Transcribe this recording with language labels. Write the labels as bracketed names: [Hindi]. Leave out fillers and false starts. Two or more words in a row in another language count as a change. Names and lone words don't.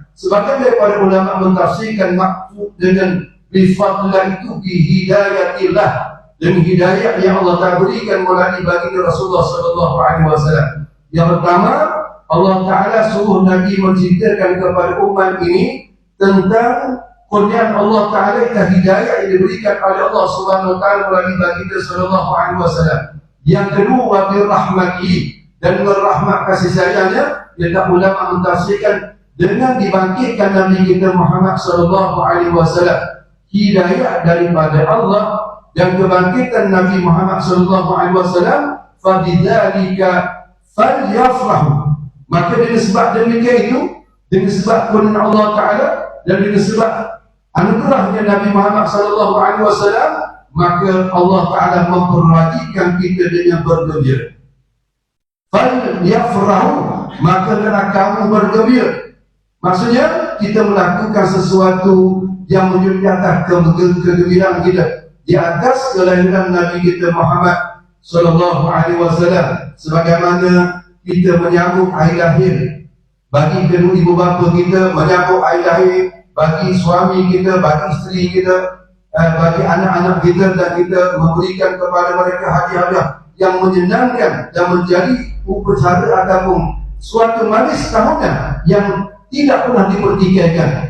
[Malay] Sebagian daripada ulama mentafsirkan maksud dengan bifadillah itu bihidayatillah, dengan hidayah yang Allah Taala berikan melalui baginda Rasulullah [Arabic] صلى الله عليه وسلم. [Malay] Yang pertama, Allah Taala suruh Nabi menceritakan kepada umat ini tentang kurniaan Allah Taala, hidayah yang diberikan oleh [Arabic] الله سبحانه وتعالى [Malay] melalui baginda [Arabic] صلى الله عليه وسلم. [Malay] Yang kedua, [Arabic] وبرحمته, [Malay] dan berrahmat kasih sayangnya, yang ulama mentafsirkan dengan dibangkitkan Nabi kita Muhammad [Arabic] صلى الله عليه وسلم. [Malay] Hidayah daripada Allah dan kebangkitan Nabi Muhammad [Arabic] صلى الله عليه وسلم فبذلك فليفرحوا. [Malay] Maka dengan sebab demikian itu, dengan sebab kebenaran Allah Taala dan dengan sebab anugerahnya Nabi Muhammad [Arabic] صلى الله عليه وسلم, [Malay] maka Allah Taala memperwajibkan kita dengan bergembira. Falyafrahu, maka hendaklah kamu bergembira. Maksudnya kita melakukan sesuatu yang menunjukkan di atas kegembiraan kita, di atas kelahiran Nabi kita [Arabic] Muhammad صلى الله عليه وسلم, [Malay] sebagaimana kita menyambut hari lahir bagi kedua ibu bapa kita, menyambut hari lahir bagi suami kita, bagi isteri kita, bagi anak-anak kita, dan kita memberikan kepada mereka hadiah-hadiah yang menyenangkan dan menjadi upacara ataupun suatu manis tahunan yang tidak pernah dipertikaikan.